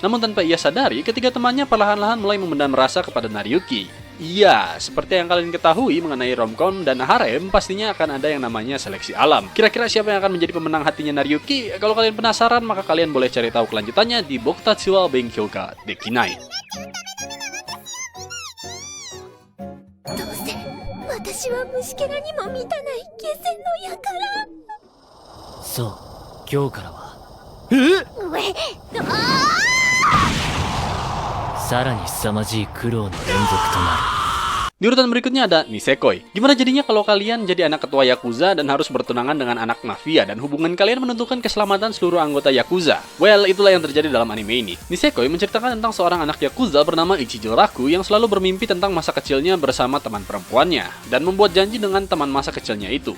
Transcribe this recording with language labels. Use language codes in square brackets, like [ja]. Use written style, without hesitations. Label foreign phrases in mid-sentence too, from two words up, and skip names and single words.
[id] Namun tanpa ia sadari, ketiga temannya perlahan-lahan mulai memendam rasa kepada Nariyuki. Iya, seperti yang kalian ketahui mengenai romcom dan harem, pastinya akan ada yang namanya seleksi alam. Kira-kira siapa yang akan menjadi pemenang hatinya Nariyuki? Kalau kalian penasaran, maka kalian boleh cari tahu kelanjutannya di Bokutachi wa Benkyou ga Dekinai. [ja] 私は虫けらにも満たない下船の輩。そう、今日からはさらに凄まじい苦労の連続となる。 [id] Di urutan berikutnya ada Nisekoi. Gimana jadinya kalau kalian jadi anak ketua Yakuza dan harus bertunangan dengan anak mafia dan hubungan kalian menentukan keselamatan seluruh anggota Yakuza? Well, itulah yang terjadi dalam anime ini. Nisekoi menceritakan tentang seorang anak Yakuza bernama Ichijo Raku yang selalu bermimpi tentang masa kecilnya bersama teman perempuannya dan membuat janji dengan teman masa kecilnya itu.